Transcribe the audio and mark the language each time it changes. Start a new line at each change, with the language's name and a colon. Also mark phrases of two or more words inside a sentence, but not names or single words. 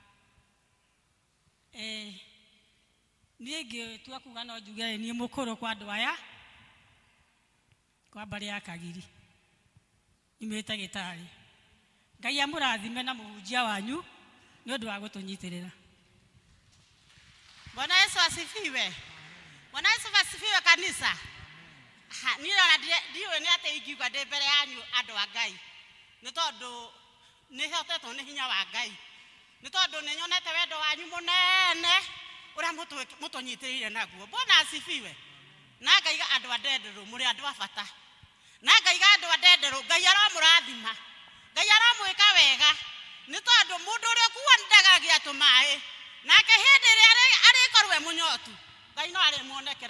Kikuyu: niĩ ngĩtua kuga no njuge niĩ mũkũrũ kwa andũ aya kwa mbarĩ ya Kagiri nyumĩte Gĩtarĩ Ngai amũrathime na mũhunjia wanyu nĩ ũndũ wa gũtũnyitĩrĩra.
Swahili: Bwana Yesu asifiwe. Bwana Yesu asifiwe kanisa.
Kikuyu: Niĩ ndiũĩ nĩ atĩ ingiuga ndĩ mbere yanyu andũ a Ngai nĩ tondũ nĩ hotetwo nĩ hinya wa Ngai nĩ tondũ nĩ nyonete wendo wanyu mũnene ũrĩa mũtũnyitĩrĩire naguo.
Swahili: Bwana asifiwe.
Kikuyu: Na ngaiga andũ a ndenderũ mũrĩ andũ a bata na ngaiga andũ a ndenderũ Ngai aramũrathima Ngai aramwĩka wega nĩ tondũ mũndũ ũrĩa kuua ndagagia tũmaĩ nake hĩndĩ ĩrĩa arĩkorwo mũnyotu Ngai no arĩmuonekera.